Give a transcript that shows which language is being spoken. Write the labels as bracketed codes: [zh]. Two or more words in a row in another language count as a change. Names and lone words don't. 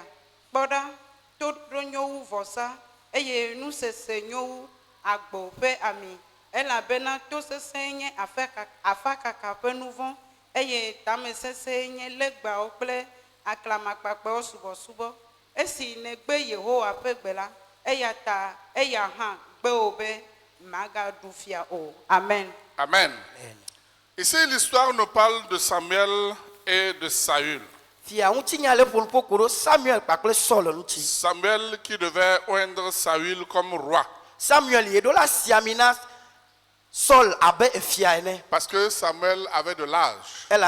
[ee] Kpɔɖa, toɖoɖo nyo wu vɔsa, eye nusese nyo wu agbo ƒe ami, elabena tosesẽ nye afakaka ƒe nu vɔ̃, eye tamesesẽ nye legbawo kple aklamakpakpewo subɔsubɔ. Esi nègbe Yehowa ƒe gbe la, eya ta eya hã gbe wò be magaɖu fia o. Amen. Amen. [fr] Ici, l'histoire nous parle de Samuel et de Saül. Samuel qui devait oindre Saül comme roi. Parce que Samuel avait de l'âge.